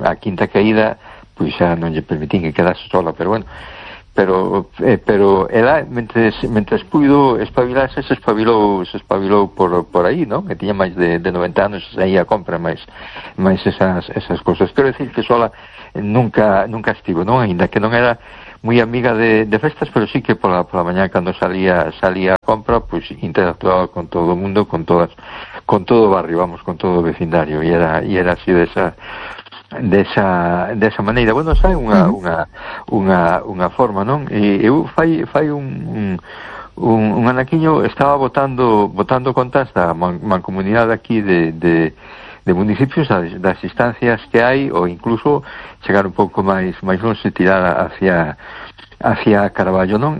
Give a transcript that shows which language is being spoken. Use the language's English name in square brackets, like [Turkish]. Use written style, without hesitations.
[Galician] A quinta caída, pois xa non lle permitín que quedase sola, pero bueno, pero ela, mentres puido espabilarse, se espabilou por aí, non? Que tiña máis de 90 anos, aí a compra máis esas cosas. Quero decir que sola nunca estivo, non? Ainda que non era, [Spanish] muy amiga de festas, pero sí que por la mañana cuando salía a compra, pues interactuaba con todo el mundo, con todo barrio, vamos, con todo vecindario, y era así de esa maneira. [Galician] Bueno, sabe unha forma, non? E eu fai un anaquiño estaba botando contas da mancomunidade aquí de municipios, das instancias que hai, ou incluso chegar un pouco máis longe, tirar hacia Carballo, non?